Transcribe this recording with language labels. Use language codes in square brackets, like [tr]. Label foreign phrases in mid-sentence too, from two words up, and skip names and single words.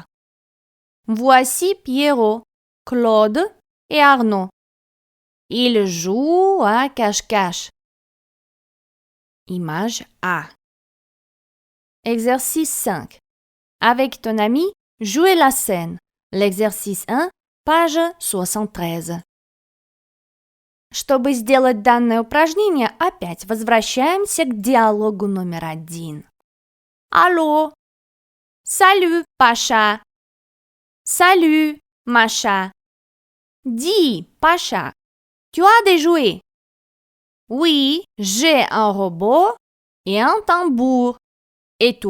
[fr] Voici Pierrot, Claude et Arnaud. Ils jouent à cache-cache. Image A. Exercice 5. Avec ton ami, jouez la scène. L'exercice 1, page 73. [ru] Чтобы сделать данное упражнение, опять возвращаемся к диалогу номер 1. [fr] Allô? Salut, Pacha. Salut, Macha. Dis, Pacha, tu as des jouets? Oui, j'ai un robot et un tambour.